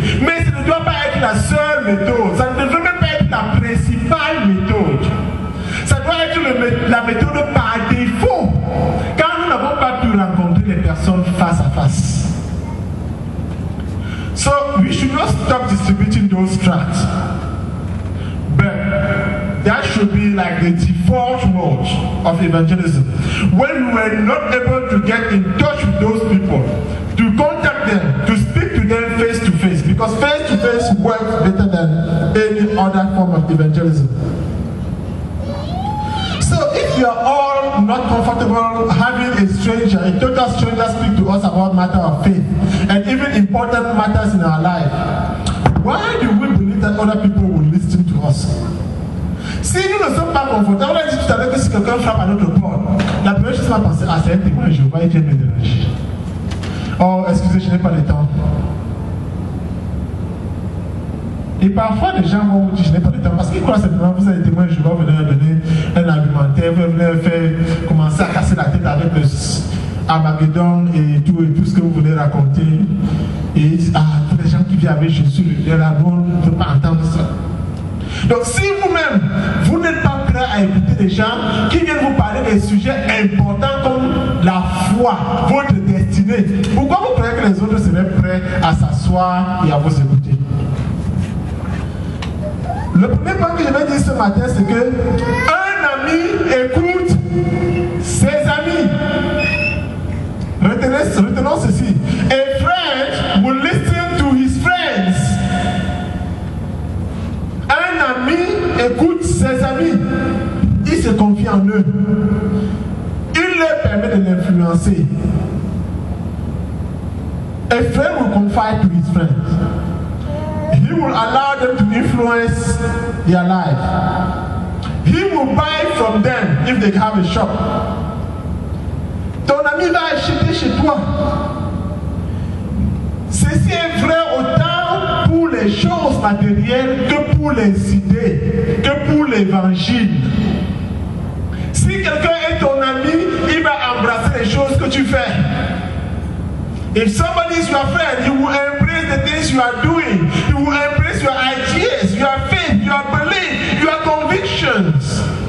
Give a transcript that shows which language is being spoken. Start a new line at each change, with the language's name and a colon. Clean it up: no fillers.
French: Mais ça ne doit pas être la seule méthode, ça ne devrait même pas être la principale méthode. Ça doit être la méthode par défaut, car nous n'avons pas pu rencontrer les personnes face à face.
English: So we should not stop distributing those tracts, but that should be like the default mode of evangelism. When we were not able to get in touch with those people, to contact them, to speak to them face to face, because face to face works better than any other form of evangelism. So if you are all not comfortable having a stranger, a total stranger speak to us about matter of faith and even important matters in our life, why do we believe that other people will listen to us?
French: Si nous ne sommes pas confortables, on a dit tout à l'heure que si quelqu'un frappe à notre porte, la première chose qu'on va penser, c'est un témoin de Jéhovah, il vient me déranger. Oh, excusez, je n'ai pas le temps. Et parfois, les gens vont vous dire, je n'ai pas de temps, parce qu'ils croient simplement que vous êtes témoin de Jéhovah, vous venez leur donner un argumentaire, vous venez faire commencer à casser la tête avec le Armageddon et tout ce que vous voulez raconter. Et ils disent, tous les gens qui viennent avec Jésus, le on ne peut pas entendre ça. Donc si vous-même, vous n'êtes pas prêt à écouter des gens qui viennent vous parler des sujets importants comme la foi, votre destinée, pourquoi vous croyez que les autres seraient prêts à s'asseoir et à vous écouter? Le premier point que je vais dire ce matin, c'est que un ami écoute ses amis. Retenons ceci.
English: A friend will listen to his friends.
French: Un ami écoute ses amis. Il se confie en eux. Il leur permet de l'influencer.
English: A friend will confide to his friends. He will allow them to influence their life. He will buy from them if they have a shop.
French: Ton ami va acheter chez toi. Ceci est vrai autant pour les choses matérielles que pour les idées, que pour l'évangile. Si quelqu'un est ton ami, il va embrasser les choses que tu fais.
English: If somebody is your friend, he will embrace the things you are doing. He will embrace your ideas, your faith, your belief, your convictions.